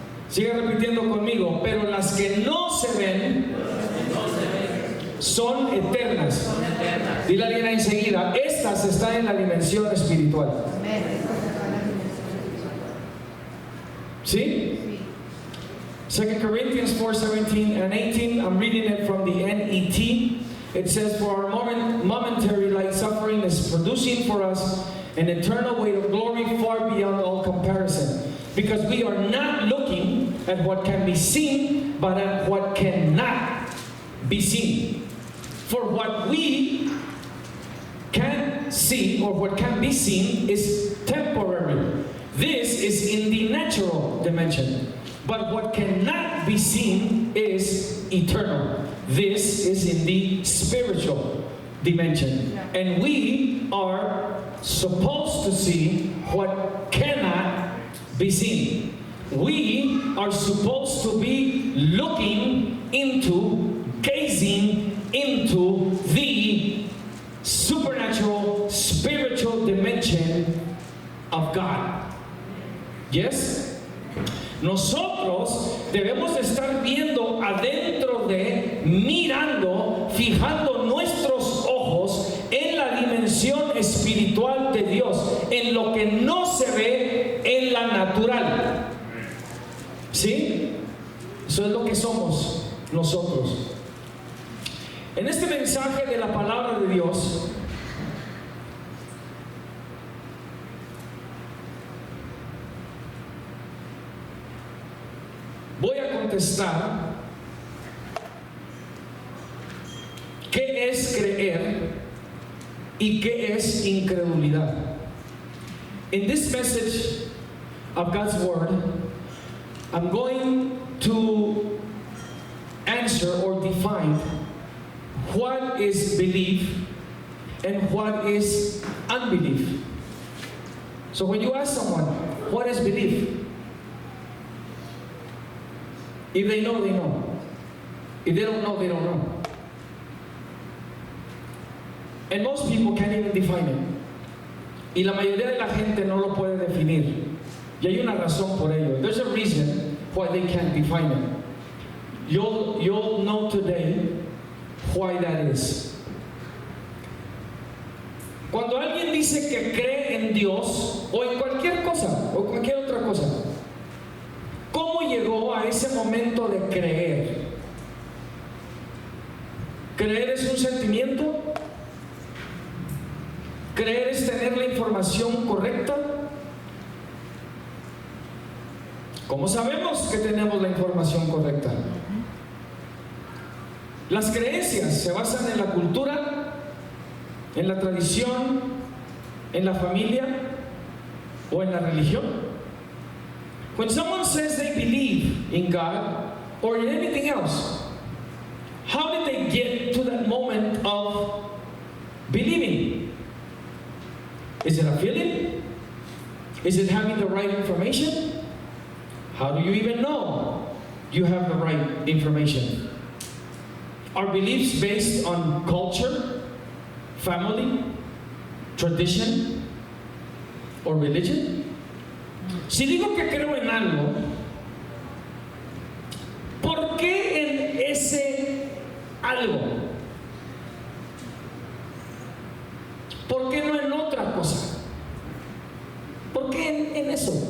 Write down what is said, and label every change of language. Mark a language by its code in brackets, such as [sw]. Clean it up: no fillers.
[es] Sigue repitiendo conmigo, pero las que no se ven son eternas. Dile bien ahí enseguida, estas están en la dimensión espiritual. ¿Sí? [en] 2 Corinthians 4, 17 and 18, I'm reading it from the NET. It says, for our momentary light suffering is producing for us an eternal weight of glory far beyond all comparison. Because we are not looking at what can be seen, but at what cannot be seen. For what we can see, or what can be seen, is temporary. This is in the natural dimension. But what cannot be seen is eternal. This is in the spiritual dimension. And we are supposed to see what cannot be seen. We are supposed to be looking into, gazing into the supernatural, spiritual dimension of God. [es] Yes? Nosotros debemos estar viendo adentro de mirando, fijando nuestros ojos en la dimensión espiritual de Dios, en lo que no se ve en la natural. ¿Sí? Eso es lo que somos nosotros. En este mensaje de la palabra de Dios, voy a contestar qué es creer y qué es incredulidad. [en] In this message of God's Word, I'm going to answer or define what is belief and what is unbelief. So when you ask someone, what is belief? If they know, they know. If they don't know, they don't know. And most people can't even define it. [es] Y la mayoría de la gente no lo puede definir. Y hay una razón por ello. [en] There's a reason why they can't define it. You'll know today why that is. [es] Cuando alguien dice que cree en Dios o en cualquier cosa o cualquier otra cosa, ¿cómo llegó a ese momento de creer? ¿Creer es un sentimiento? ¿Creer es tener la información correcta? ¿Cómo sabemos que tenemos la información correcta? Las creencias se basan en la cultura, en la tradición, en la familia o en la religión. [en] When someone says they believe in God or in anything else, how did they get to that moment of believing? Is it a feeling? Is it having the right information? How do you even know you have the right information? Are beliefs based on culture, family, tradition, or religion? [es] Si digo que creo en algo, ¿por qué en ese algo? ¿Por qué no en otra cosa? ¿Por qué en eso?